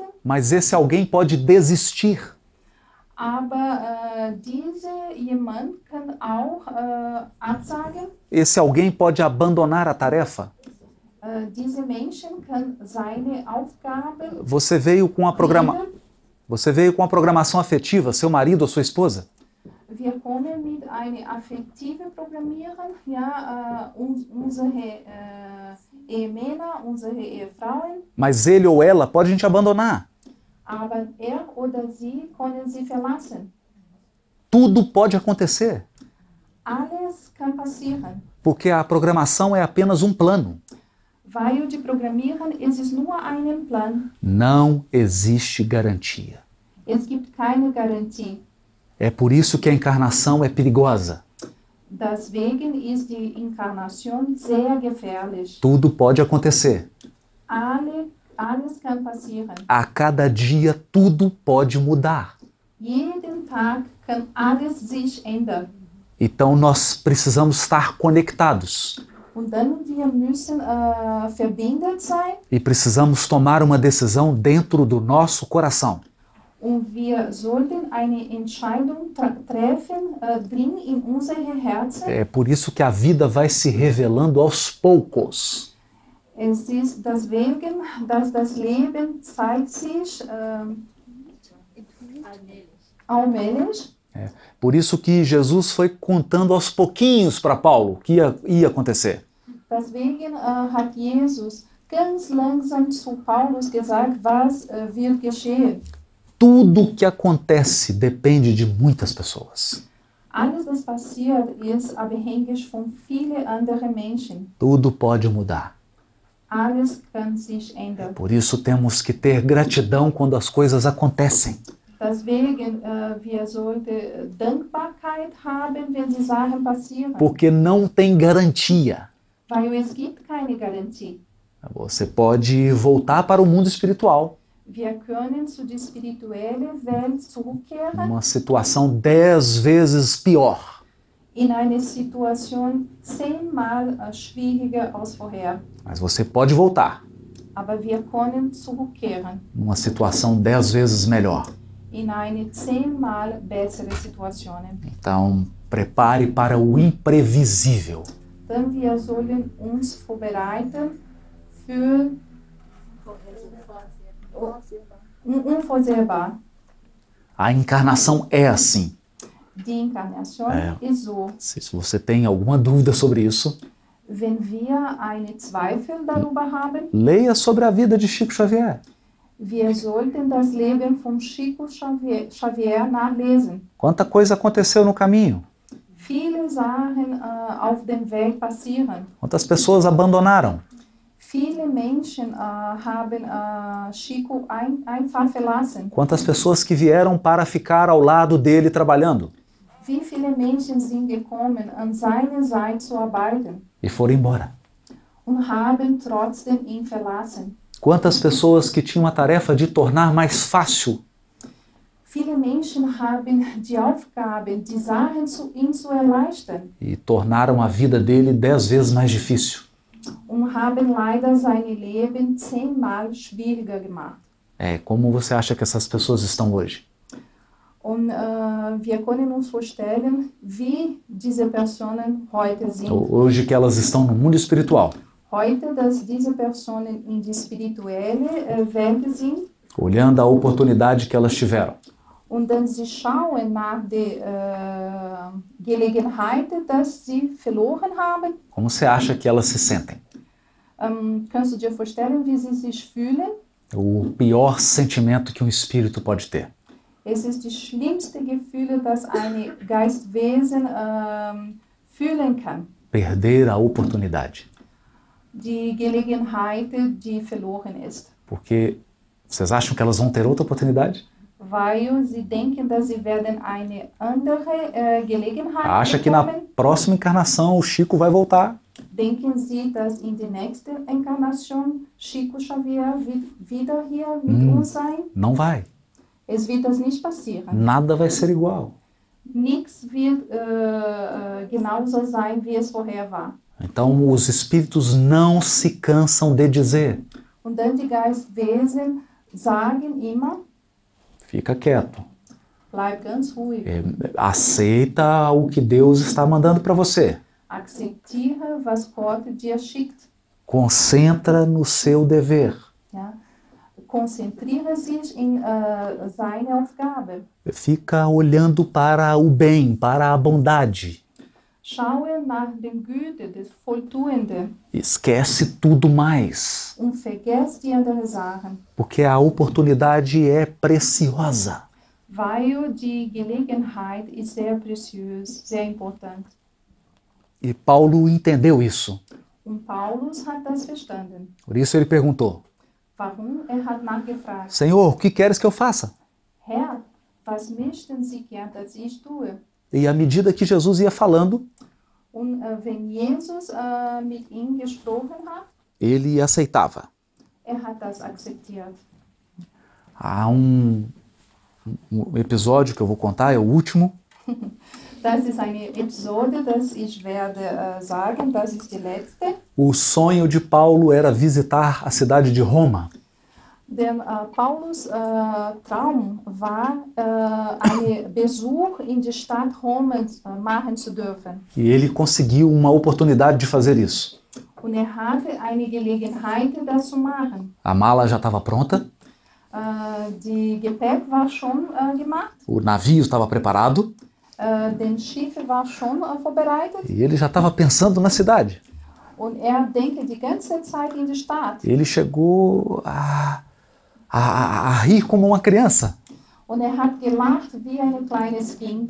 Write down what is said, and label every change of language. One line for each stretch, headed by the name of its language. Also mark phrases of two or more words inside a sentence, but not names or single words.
Portuguese: Mas esse alguém pode desistir.
German: aber diese jemand kann auch absagen.
Portuguese: Esse alguém pode abandonar a tarefa.
German: Diese Menschen kann seine Aufgabe
Portuguese: Você veio com a programação afetiva, seu marido ou sua esposa.
German: Wir kommen mit einer affektiven Programmierung, ja, unsere Ehemänner, unsere Ehefrauen,
Portuguese: Mas ele ou ela pode te abandonar.
German: aber oder sie können sie verlassen.
Portuguese: Tudo pode acontecer,
German: Alles kann passieren,
Portuguese: porque a programação é apenas um plano.
German: weil die Programmierung, es ist nur ein Plan.
Portuguese: Não existe garantia.
German: Es gibt keine Garantie.
Portuguese: É por isso que a encarnação é perigosa.
German: Deswegen ist die Inkarnation sehr gefährlich.
Portuguese: Tudo pode acontecer.
German: Alles kann passieren.
Portuguese: A cada dia tudo pode mudar.
German: Jeden Tag kann alles sich ändern.
Portuguese: Então nós precisamos estar conectados
German: Und dann wir müssen verbindet sein
Portuguese: e precisamos tomar uma decisão dentro do nosso coração.
German: und wir sollten eine Entscheidung treffen drin in unsere Herzen.
Portuguese: É por isso que a vida vai se revelando aos poucos.
German: Es ist deswegen, dass das Leben zeigt sich allmählich.
Portuguese: Por isso que Jesus foi contando aos pouquinhos para Paulo o que ia acontecer.
German: Deswegen hat Jesus ganz langsam zu Paulus gesagt, was wird geschehen.
Portuguese: Tudo que acontece depende de muitas pessoas.
German: Alles, was passiert, ist abhängig von vielen anderen Menschen.
Portuguese: Tudo pode mudar.
German: Alles kann sich ändern.
Portuguese: Por isso temos que ter gratidão quando as coisas acontecem.
German: Deswegen, wir sollten Dankbarkeit haben, wenn die Sachen passieren.
Portuguese: Porque não tem garantia.
German: Weil es gibt keine Garantie.
Portuguese: Você pode voltar para o mundo espiritual.
German: Wir können zu der spirituellen Welt zurückkehren.
Portuguese: Uma situação 10 vezes pior.
German: In eine Situation 10-mal schwieriger als vorher.
Portuguese: Mas você pode voltar.
German: Aber wir können zurückkehren.
Portuguese: Numa situação 10 vezes melhor.
German: In eine 10-mal bessere Situation.
Portuguese: Então, prepare para o imprevisível.
German: Dann wir sollen uns vorbereiten für unvorhersehbar.
Portuguese: A encarnação é assim.
German: Die Inkarnation ist so.
Portuguese: Se você tem alguma dúvida sobre isso,
German: Wenn wir einen Zweifel darüber haben,
Portuguese: leia sobre a vida de Chico Xavier.
German: wir sollten das Leben von Chico Xavier nachlesen.
Portuguese: Quanta coisa aconteceu no caminho.
German: Viele Sachen auf dem Weg passieren.
Portuguese: Quantas pessoas abandonaram.
German: Viele Menschen haben Chico einfach verlassen.
Portuguese: Quantas pessoas que vieram para ficar ao lado dele trabalhando.
German: Wie viele Menschen sind gekommen, an seiner Seite zu arbeiten
Portuguese: E foram embora.
German: und haben trotzdem ihn verlassen.
Portuguese: Quantas pessoas que tinham a tarefa de tornar mais fácil.
German: Viele Menschen haben die Aufgabe, die Sachen ihm zu erleichtern.
Portuguese: E tornaram a vida dele 10 vezes mais difícil.
German: Und haben leider sein Leben 10-mal schwieriger gemacht.
Portuguese: Como você acha que essas pessoas estão hoje?
German: Und wir können uns vorstellen, wie diese Personen heute sind.
Portuguese: Hoje que elas estão no mundo espiritual.
German: Heute, dass diese Personen in die spirituelle Welt sind.
Portuguese: Olhando a oportunidade que elas tiveram.
German: Und dann sie schauen nach der Gelegenheit, dass sie verloren haben.
Portuguese: Como você acha que elas se sentem?
German: Kannst du dir vorstellen, wie sie sich fühlen?
Portuguese: O pior sentimento que um espírito pode ter.
German: Es ist das schlimmste Gefühl, das ein Geistwesen fühlen kann.
Portuguese: Perder a oportunidade.
German: Die Gelegenheit, die verloren ist.
Portuguese: Porque vocês acham que elas vão ter outra oportunidade?
German: Weil sie denken, dass sie werden eine andere Gelegenheit
Portuguese: Acha que na
German: bekommen.
Portuguese: próxima encarnação o Chico vai voltar?
German: Denken Sie, dass in der nächsten Inkarnation Chico Xavier wieder hier mit uns sein?
Portuguese: Não vai.
German: Es wird das nicht passieren.
Portuguese: Nada vai ser igual.
German: Nichts wird genauso sein, wie es vorher war.
Portuguese: Então os espíritos não se cansam de dizer.
German: Und dann die Geistwesen sagen immer,
Portuguese: Fica quieto.
German: bleib ganz ruhig.
Portuguese: Aceita o que Deus está mandando para você.
German: Akzeptiere, was Gott dir schickt.
Portuguese: Concentra no seu dever.
German: Ja? Konzentriere sich in seine Aufgabe.
Portuguese: Fica olhando para o bem, para a bondade.
German: Schaue nach dem Güte des Volltuenden
Portuguese: Esquece tudo mais.
German: und vergesst die anderen Sachen,
Portuguese: Porque a oportunidade é preciosa.
German: weil die Gelegenheit ist sehr preciös, sehr important.
Portuguese: E Paulo entendeu isso.
German: Und Paulus hat das verstanden.
Portuguese: Por isso ele perguntou:
German: Warum? Hat nachgefragt,
Portuguese: Senhor, o que queres que eu faça?
German: Herr, was möchten Sie gern, dass ich tue?
Portuguese: E à medida que Jesus ia falando,
German: Und wenn Jesus mit ihm gesprochen hat,
Portuguese: ele aceitava.
German: hat das akzeptiert.
Portuguese: Há um episódio que eu vou contar, é o último.
German: Das ist eine Episode, das ich werde sagen, das ist die letzte.
Portuguese: O sonho de Paulo era visitar a cidade de Roma.
German: Denn Paulus Traum war, einen Besuch in die Stadt Rom machen zu dürfen.
Portuguese: E ele conseguiu uma oportunidade de fazer isso.
German: Und hatte eine Gelegenheit, das zu machen.
Portuguese: A mala já estava pronta.
German: Die Gepäck war schon gemacht,
Portuguese: o navio estava preparado
German: den Schiff war schon vorbereitet
Portuguese: e ele já estava pensando na cidade.
German: und denkt die ganze Zeit in die Stadt.
Portuguese: Ele chegou a rir como uma criança.
German: Und hat gelacht wie ein kleines Kind.